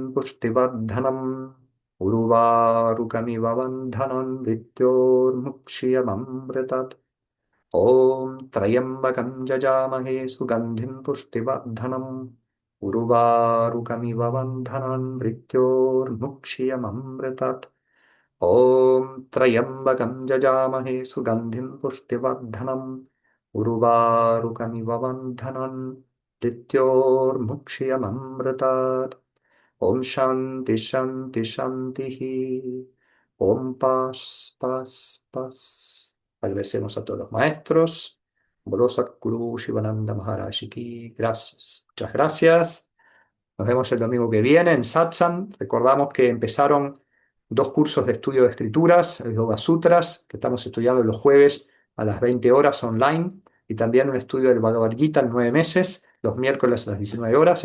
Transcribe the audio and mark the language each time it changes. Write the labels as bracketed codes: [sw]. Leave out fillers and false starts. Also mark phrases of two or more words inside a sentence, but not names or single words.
[sa] पुष्टिवर्धनम् उर्वारुकमिव बन्धनं मृत्योर्मुक्षीयममृतात् ॐ त्र्यम्बकं जजामहे सुगन्धिं पुष्टिवर्धनम् उर्वारुकमिव बन्धनं मृत्योर्मुक्षीयममृतात् ॐ त्र्यम्बकं जजामहे सुगन्धिं पुष्टिवर्धनम् उर्वारुकमिव बन्धनं मृत्योर्मुक्षीयममृतात् ॐ शान्ति शान्ति शान्तिः ॐ [es] paz, paz, paz. Agradecemos a todos los maestros. [hi] बोलो सद्गुरु शिवानन्द महाराज की. [es] Gracias. Muchas gracias. Nos vemos el domingo que viene en Satsang. Recordamos que empezaron dos cursos de estudio de escrituras, el Yoga Sutras, que estamos estudiando los jueves a las 20 horas online, y también un estudio del Bhagavad Gita en 9 meses, los miércoles a las 19 horas.